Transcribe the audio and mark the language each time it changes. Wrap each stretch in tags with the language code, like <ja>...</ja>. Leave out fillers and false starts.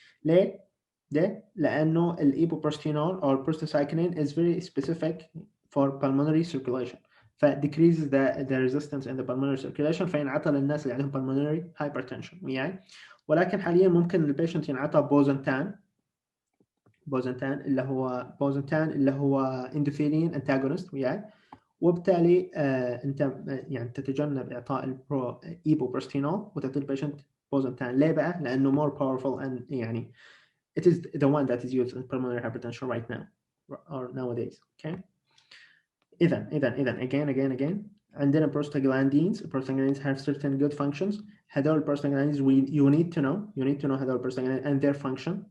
<ar>ليه؟ لأنه</ar> <en>الإيبوبروستينول or prostacycline is very specific for pulmonary circulation. decreases the resistance in the pulmonary circulation</en> <ar>فينعطى للناس اللي عندهم</ar> <en>pulmonary hypertension.</en> <ar>يعني ولكن حاليا ممكن البيشنت ينعطى بوزنتان اللي هو اندوثيلين انتاجونست وياي، وبالتالي انت يعني تتجنب اعطاء ايبوبروستينول وتعطي البيشنت بوزنتان. ليه بقى؟ لانه</ar> <en>more powerful and يعني it is the one that is used in pulmonary hypertension right now or nowadays. Okay. إذا again عندنا prostaglandins have certain good functions. هذول prostaglandins you need to know هذول prostaglandins and their function.</en>